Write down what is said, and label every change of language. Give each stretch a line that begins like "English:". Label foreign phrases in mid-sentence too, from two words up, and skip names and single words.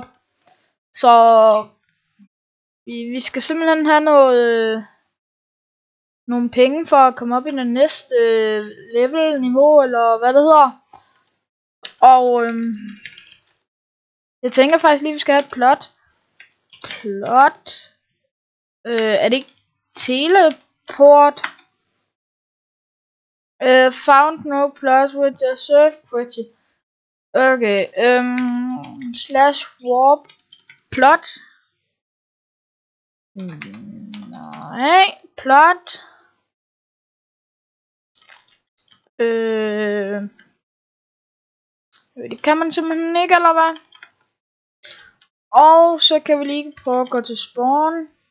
Danish: Så vi skal simpelthen have nogle penge for at komme op i det næste level niveau, eller hvad det hedder. Og jeg tænker faktisk lige, vi skal have et plot. Er det ikke teleport?
English: Found no plot with the surf pretty. Okay, slash warp plot.
Danish: Nej, plot. Det kan man simpelthen ikke, eller hvad? Og så kan vi lige prøve at gå til spawn.